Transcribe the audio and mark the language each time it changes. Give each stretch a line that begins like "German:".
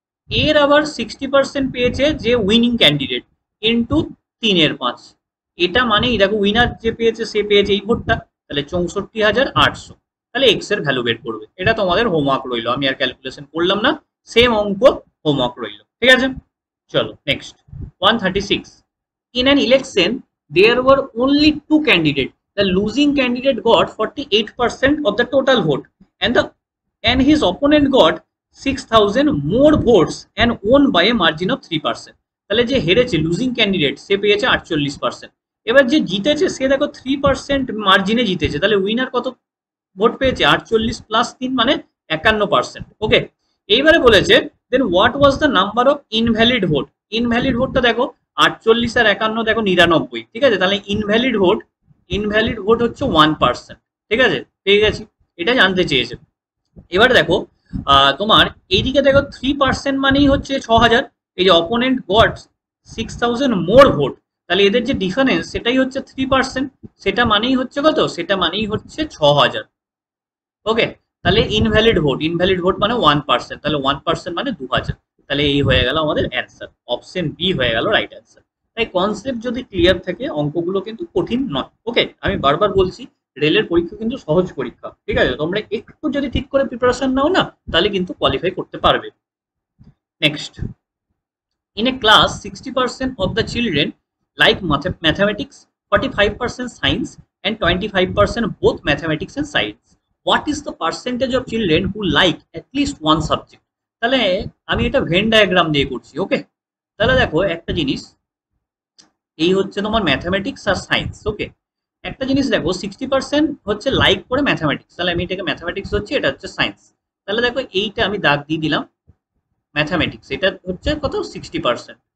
Bangla: এর আবার 60% পেয়েছে যে উইনিং ক্যান্ডিডেট, ইন্টু 3/5। এটা মানেই দেখো উইনার যে পেয়েছে সে পেয়েছে এই ভোটটা, তাহলে 64,800। তাহলে এক্স এর ভ্যালু বের করবে। এটা তোমাদের হোমওয়ার্ক রইলো, আমি আর ক্যালকুলেশন করলাম না, সেম অঙ্ক হোমওয়ার্ক রইলো। ঠিক আছে, চলো next
English: 136 in an election there were only two candidates. The losing candidate got 48% of the total vote and his opponent got 6000 more votes and won by a margin of 3%.
Bangla: তাহলে যে হেরেছে losing candidate সে পেয়েছে 48%, এবার যে জিতেছে সে দেখো 3% মার্জিনে জিতেছে, তাহলে উইনার কত ভোট পেয়েছে? 48 প্লাস 3 মানে 51%। ওকে, এইবারে বলেছে
English: Then what was the number of invalid vote.
Bangla: Invalid ভোটটা দেখো 48 আর 51 দেখো 99। ঠিক আছে, তাহলে ইনভ্যালিড ভোট হচ্ছে 1%। ঠিক আছে, পেয়ে গেছি, এটা জানতে চেয়েছে। এবার দেখো তোমার এইদিকে দেখো 3% মানেই হচ্ছে 6000, এই যে
English: opponent got 6000 more vote,
Bangla: তাহলে এদের যে ডিফারেন্স সেটাই হচ্ছে 3%, সেটা মানেই হচ্ছে কত? সেটা মানেই হচ্ছে 6000। ওকে, তাহলে ইনভ্যালিড ভোট মানে 1%, তাহলে 1% মানে 2000। তাহলে এই হয়ে গেল আমাদের অ্যান্সার, অপশন বি হয়ে গেল রাইট অ্যান্সার। তাই কনসেপ্ট যদি ক্লিয়ার থাকে অঙ্কগুলো কিন্তু কঠিন নয়। ওকে, আমি বারবার বলছি রেলের পরীক্ষা কিন্তু সহজ পরীক্ষা। ঠিক আছে, তোমরা একটু যদি ঠিক করে প্রিপারেশন নাও না, তাহলে কিন্তু কোয়ালিফাই করতে পারবে।
English: Next, in a class 60% of the children like mathematics, 45% science and 25% both mathematics and science. What is the percentage of children who like at least one subject?
Bangla: তাহলে আমি এটা ভেন ডায়াগ্রাম দিয়ে করছি। ওকে, তাহলে দেখো একটা জিনিস, এই হচ্ছে তোমার ম্যাথামেটিক্স আর সায়েন্স। ওকে, একটা জিনিস দেখো 60% হচ্ছে লাইক করে ম্যাথামেটিক্স, তাহলে আমি এটাকে ম্যাথামেটিক্স হচ্ছে, এটা হচ্ছে সায়েন্স। তাহলে দেখো এইটা আমি দাগ দিয়ে দিলাম ম্যাথামেটিক্স, এটা হচ্ছে কত? 60%।